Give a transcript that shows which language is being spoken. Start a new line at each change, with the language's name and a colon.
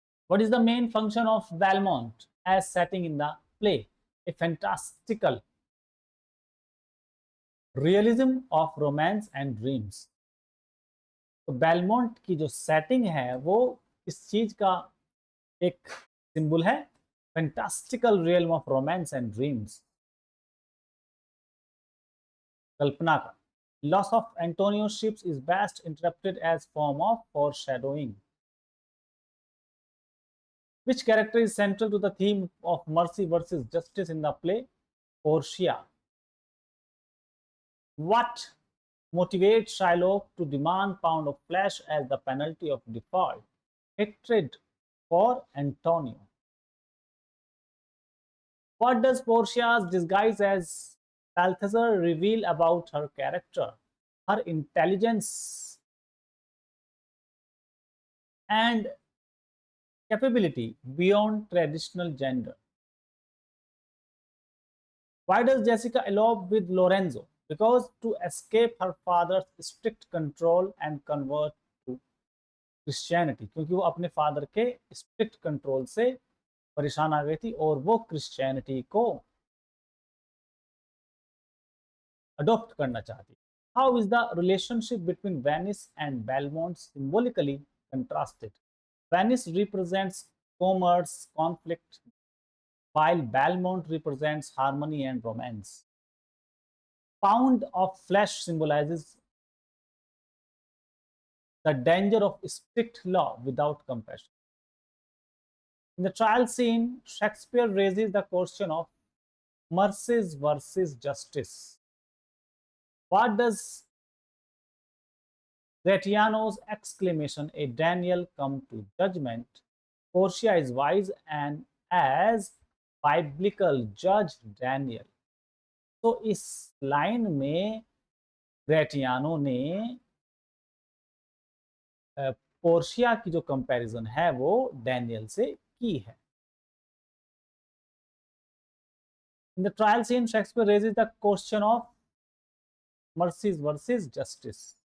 English: What is the main function of Valmont as setting in the play? A fantastical realism of romance and dreams.
Hindi: तो Belmont की जो setting है वो इस चीज का एक सिंबल है,
English: fantastical realm of romance and dreams,
Hindi: कल्पना का.
English: Loss of Antonio ships is best interpreted as form of foreshadowing. Which character is central to the theme of mercy versus justice in the play? Portia. What motivates Shylock to demand pound of flesh as the penalty of default? Hatred for Antonio. What does Portia's disguise as Balthazar reveal about her character? Her intelligence and capability beyond traditional gender. Why does Jessica elope with Lorenzo? Because to escape her father's strict control and convert to Christianity.
Hindi: क्योंकि वो अपने father के strict control से परेशान आ गई थी और वो क्रिश्चियनिटी को अडॉप्ट करना चाहती.
English: How is the relationship between Venice and Belmont symbolically contrasted? Venice represents commerce, conflict, while Belmont represents harmony and romance. Pound of flesh symbolizes the danger of strict law without compassion. In the trial scene, Shakespeare raises the question of mercy versus justice. What does Gratiano's exclamation, "A Daniel come to judgment," Portia is wise and as biblical judge Daniel.
Hindi: तो इस line में ग्रेटियानो ने Portia की जो comparison है वो Daniel से की है.
English: In the trial scene, Shakespeare raises the question of mercy versus justice.